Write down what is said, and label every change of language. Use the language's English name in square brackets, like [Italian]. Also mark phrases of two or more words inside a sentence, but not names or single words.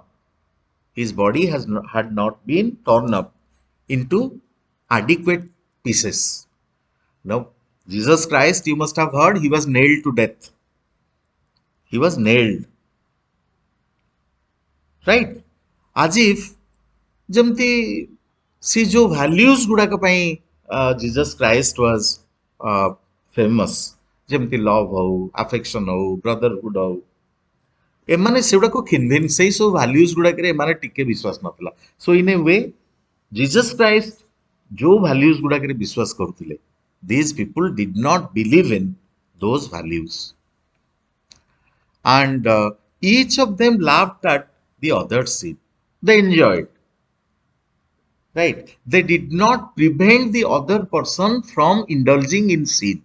[English] His body had not been torn up into adequate pieces. Now, Jesus Christ, you must have heard, he was nailed to death. He was nailed, right? As if [Odia] ଯେମିତି ସେ ଯୋଉ [English] values [Odia] ଗୁଡାକ ପାଇଁ [English] Jesus Christ was famous, [Odia] ଯେମିତି love ହଉ, affection ହଉ, brotherhood ହଉ, ଏମାନେ ସେଗୁଡାକୁ ଖିନ୍ଭିନ୍ ସେଇ ସବୁ values ଗୁଡାକରେ ଏମାନେ ଟିକେ ବିଶ୍ୱାସ ନଥିଲା. [English] So in a way, Jesus Christ [Odia] ଯୋଉ values ଗୁଡାକରେ ବିଶ୍ୱାସ କରୁଥିଲେ, [English] these people did not believe in those values. And each of them laughed at the other's sin. They enjoyed, right? They did not prevent the other person from indulging in sin.